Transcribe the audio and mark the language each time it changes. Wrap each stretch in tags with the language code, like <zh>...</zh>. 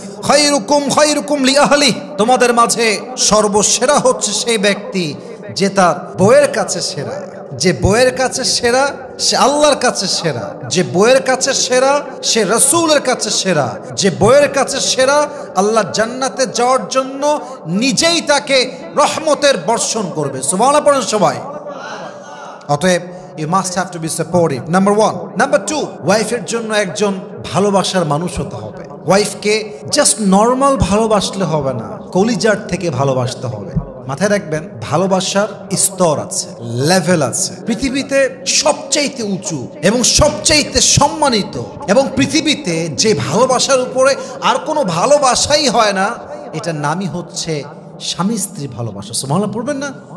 <ar>খায়রুকুম খায়রুকুম লিআহলি,</ar> <bn>তোমাদের মাঝে সর্বসেরা হচ্ছে সেই ব্যক্তি যে তার বউয়ের কাছে সেরা। যে বউয়ের কাছে সেরা সে আল্লাহর কাছে সেরা। যে বউয়ের কাছে সেরা সে রাসূলের কাছে সেরা। যে বউয়ের কাছে সেরা আল্লাহ জান্নাতে যাওয়ার জন্য নিজেই তাকে রহমতের বর্ষণ করবে। সুবহানাল্লাহ পড়েন সবাই।</bn> <en>অতএব you must have to be supportive, number 1. Number 2,</en> <bn>ওয়াইফের জন্য একজন ভালোবাসার মানুষ হতে হবে। ওয়াইফকে জাস্ট নর্মাল ভালোবাসলে হবে না, কলিজার থেকে ভালোবাসতে হবে। মাথায় রাখবেন, ভালোবাসার স্তর আছে, লেভেল আছে। পৃথিবীতে সবচাইতে উঁচু এবং সবচাইতে সম্মানিত এবং পৃথিবীতে যে ভালোবাসার উপরে আর কোনো ভালোবাসাই হয় না, এটার নামই হচ্ছে স্বামী স্ত্রী ভালোবাসা। সুবহানাল্লাহ পড়বেন না?</bn>